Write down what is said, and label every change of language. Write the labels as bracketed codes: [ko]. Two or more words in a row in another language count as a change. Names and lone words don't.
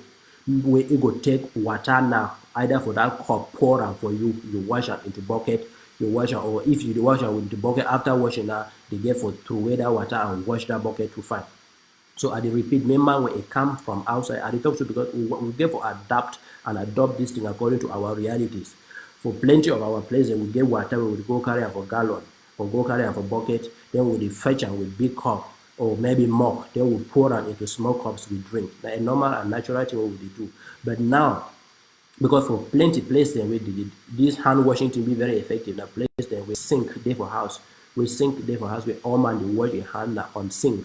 [pcm] Where it go take water now, either for that cup, pour am for you, you wash am into bucket, you wash am, or if you wash am with the bucket, after washing now, they get for throw away that water and wash that bucket to fine. So I dey repeat, remember when it come from outside, I dey talk to because we get for adapt and adopt this thing according to our realities. For plenty of our places, we get water, we would go carry am for gallon, or go carry am for bucket, then we dey fetch am with big cup, or maybe mug, then we pour am into small cups we drink. Na a normal and natural thing we dey do. But now, because for plenty places wey this hand washing thing be very effective. Na place dem wey sink dey for house, where all man dey wash their hand na on sink.